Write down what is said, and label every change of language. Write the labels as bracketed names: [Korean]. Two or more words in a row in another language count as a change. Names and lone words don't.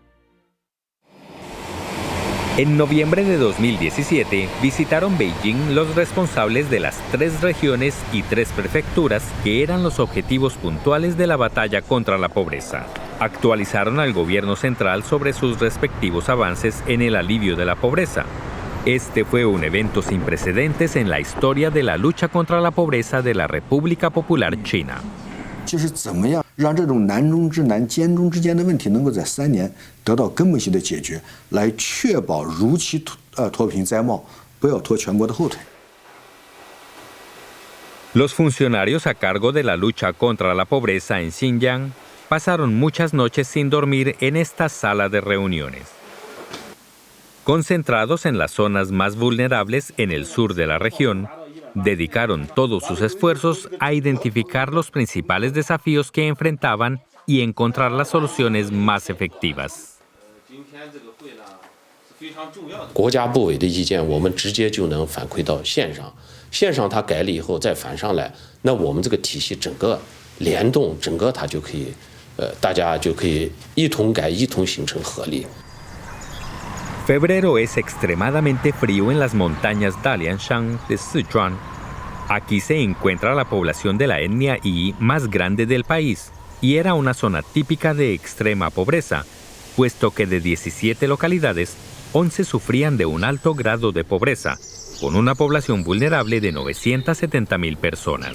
[Spanish] En noviembre de 2017, visitaron Beijing los responsables de las 3 regiones y 3 prefecturas que eran los objetivos puntuales de la batalla contra la pobreza. Actualizaron al gobierno central sobre sus respectivos avances en el alivio de la pobreza. Este fue un evento sin precedentes en la historia de la lucha contra la pobreza de la República Popular China. [Chinese] 就是怎么样让这种难中之难、艰中之艰的问题能够在3年得到根本性的解决，来确保如期脱贫摘帽，不要拖全国的后腿。 [Spanish] Los funcionarios a cargo de la lucha contra la pobreza en Xinjiang pasaron muchas noches sin dormir en esta sala de reuniones. Concentrados en las zonas más vulnerables en el sur de la región, dedicaron todos sus esfuerzos a identificar los principales desafíos que enfrentaban y encontrar las soluciones más efectivas. [Chinese] 国家部委的意见，我们直接就能反馈到县上，县上他改了以后再反上来，那我们这个体系整个联动，整个它就可以，大家就可以一同改，一同形成合力。 [Spanish] Febrero es extremadamente frío en las montañas Dalianshan de Sichuan. Aquí se encuentra la población de la etnia Yi más grande del país y era una zona típica de extrema pobreza, puesto que de 17 localidades, 11 sufrían de un alto grado de pobreza, con una población vulnerable de 970.000 personas.